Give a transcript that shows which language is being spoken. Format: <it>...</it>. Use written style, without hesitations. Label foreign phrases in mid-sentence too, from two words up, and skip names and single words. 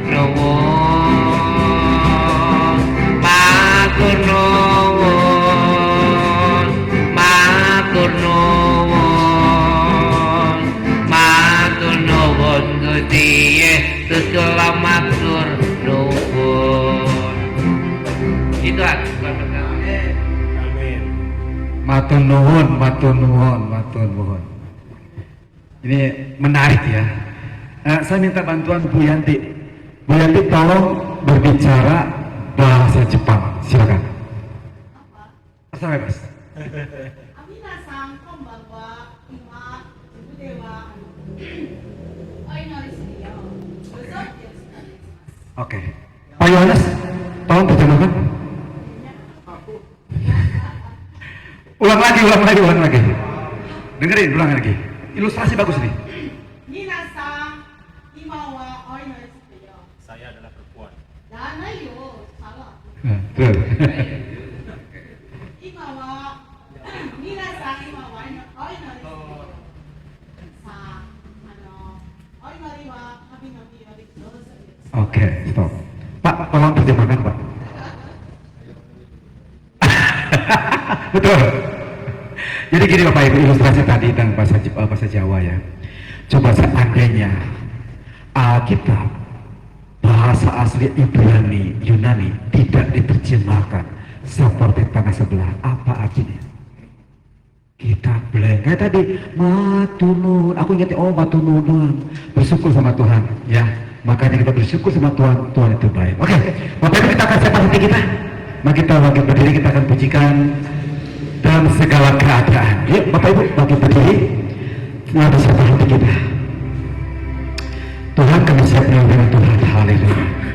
<jv>nuwun, matur nuwun, matur nuwun, matur nuwun Gusti Yesus, kula matur nuwun.</jv> <id>Itu aku pertama. Amin.</id> <jv>Matur nuwun.</jv> <id>Ini menarik ya. Saya minta bantuan Bu Yanti. Bu Yanti tolong berbicara bahasa Jepang. Silakan. Asal bebas.</id> <ja>皆さんこんばんは。今腕はお祈りするよ。どうぞよろしくお願いします。</ja> <id>Oke. Pak Yohanes, tolong terjemahkan. Ulang lagi. Dengerin, ulang lagi. Ilustrasi bagus nih.</id> <ja>皆さん今はお祈りするよ。</ja> <id>Saya adalah perempuan. Jangan yo salah. Tuh.</id> <ja>今は皆さん今はお祈りするよ。さあお祈りは神の御呼びどうぞよろしく。</ja> <id>Oke, stop. Pak, tolong terjemahkan, Pak. Betul. Jadi gini Bapak Ibu, ilustrasi tadi tentang bahasa Jawa ya. Coba seandainya Alkitab bahasa asli Ibrani, Yunani tidak diterjemahkan seperti tanah sebelah, apa artinya? Kita blank. Kayak tadi, matur, aku ingat, oh</id> <jv>matur nuwun,</jv> <id>bersyukur sama Tuhan ya. Makanya kita bersyukur sama Tuhan, Tuhan itu baik. Oke, Bapak Ibu, kita akan siapkan hati kita. Mari kita bagi berdiri, kita akan pujikan dalam segala keadaan. Yuk Bapak Ibu, bagi berdiri, mari siapkan hati kita. Tuhan, kami siap dengan Tuhan, haleluya.</id>